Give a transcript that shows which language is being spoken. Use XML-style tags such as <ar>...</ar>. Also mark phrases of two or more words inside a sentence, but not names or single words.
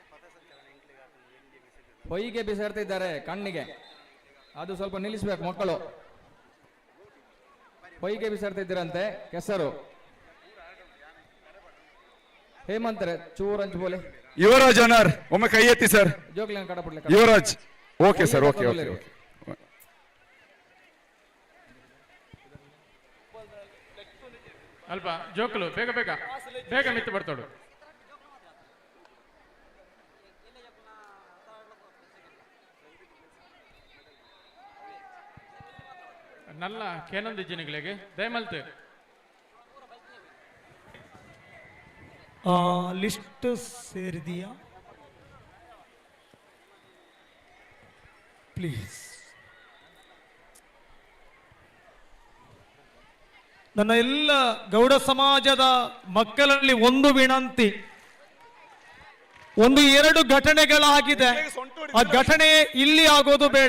<kn>ಹೊಯ್ಗೆ ಬಿಸಾಡ್ತಾ ಇದ್ದಾರೆ ಕಣ್ಣಿಗೆ, ಅದು ಸ್ವಲ್ಪ ನಿಲ್ಲಿಸ್ಬೇಕು ಮಕ್ಕಳು. ಹೊಯ್ಗೆ ಬಿಸಾಡ್ತಾ ಇದ್ದೀರಂತೆ ಕೆಸರು.</kn> <tcy>ಹೇಮಂತ್ರೆ ಚೂರಂಚು ಬೋಲೆ.</tcy> <kn>ಯುವರಾಜ್ ಅನಾರ್ ಒಮ್ಮೆ ಕೈ ಎತ್ತಿ ಸರ್.</kn> <tcy>ಜೋಗ್ಲಿನ ಕಡಪಡ್ಲೆ</tcy> <en>Yuvaraj okay sir, okay okay okay.</en> <tcy>ಅಲ್ಪ ಜೋಕಲು ಬೇಗ ಬೇಗ ಬೇಗ ಮಿತ್ತು ಬರ್ತೋಡು. ನಲ್ಲ ಕೇನೊಂದು ಜಿನಿಗಳಿಗೆ ದಯಮಲ್ತು</tcy> <kn>ಲಿಸ್ಟ್ ಸೇರಿದೆಯಾ ಪ್ಲೀಸ್? ನನ್ನ ಎಲ್ಲ ಗೌಡ ಸಮಾಜದ ಮಕ್ಕಳಲ್ಲಿ ಒಂದು ವಿನಂತಿ, ಒಂದು ಎರಡು ಘಟನೆಗಳಾಗಿದೆ, ಆ ಘಟನೆ ಇಲ್ಲಿ ಆಗೋದು ಬೇಡ.</kn>